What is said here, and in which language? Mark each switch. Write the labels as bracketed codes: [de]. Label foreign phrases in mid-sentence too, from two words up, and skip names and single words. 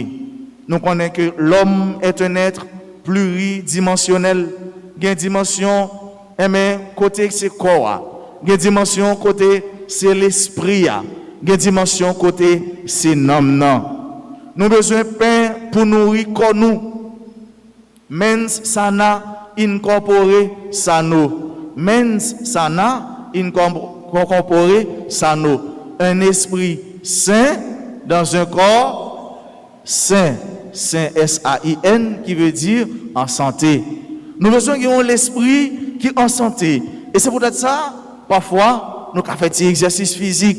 [fr] Nous connaissons que l'homme est un être pluridimensionnel. Il y a une dimension côté c'est corps, il y a une dimension côté c'est l'esprit, il y a une dimension côté c'est l'homme. Nous avons besoin de pain pour nourrir corps nous. [la] Mens sana incorpore sano. Mens sana incorpore sano. [fr] Un esprit sain dans un corps sain. Sain S-A-I-N qui veut dire en santé. Nous avons besoin de l'esprit qui est en santé. Et c'est peut-être ça, parfois, nous avons fait des exercices physiques.